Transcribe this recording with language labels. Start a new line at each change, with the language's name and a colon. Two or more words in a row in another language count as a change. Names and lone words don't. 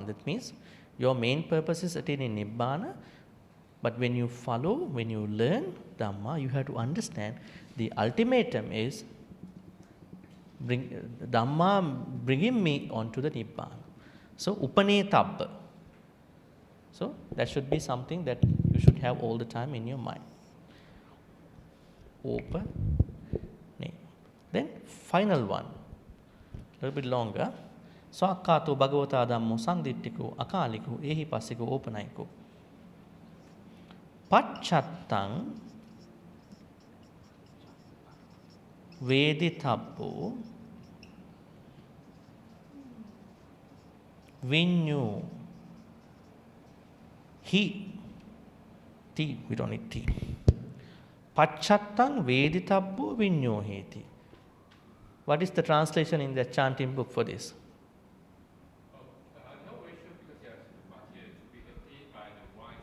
English: That means your main purpose is attaining Nibbana, but when you follow, when you learn Dhamma, you have to understand the ultimatum is Dhamma bringing me onto the Nibbana. So, Upanetabba. So, that should be something that you should have all the time in your mind. Upane. Then, final one, a little bit longer.
Pali: Swakkato bhagavata dhammo sanditthiko akaliko ehi passiko opanayiko. Pacchattam veditabbo vinyu he T,
English: we don't need T.
Pali: Pacchattam veditabbo vinyo heti.
English: What is the translation in the chanting book for this? I'm not very sure because you have to be attained by the wise.